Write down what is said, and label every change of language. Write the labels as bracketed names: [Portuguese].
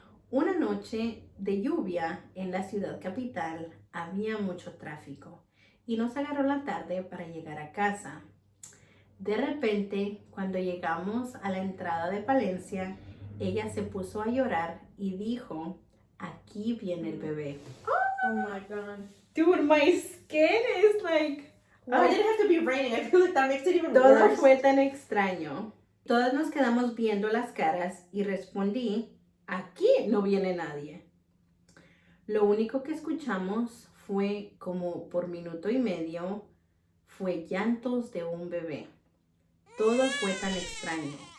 [Spanish] Una noche de lluvia en la ciudad capital había mucho tráfico y nos agarró la tarde para llegar a casa. De repente, cuando llegamos a la entrada de Palencia, ella se puso a llorar y dijo, aquí viene el bebé. [English] Oh my God. Dude, my skin is like... Why did it have to be raining? I feel like that makes it even [Spanish] Todo [English] worse. [Spanish] fue tan extraño. Todas nos quedamos viendo las caras y respondí, aquí no viene nadie. Lo único que escuchamos fue como por minuto y medio, fue llantos de un bebé. Todo fue tan extraño.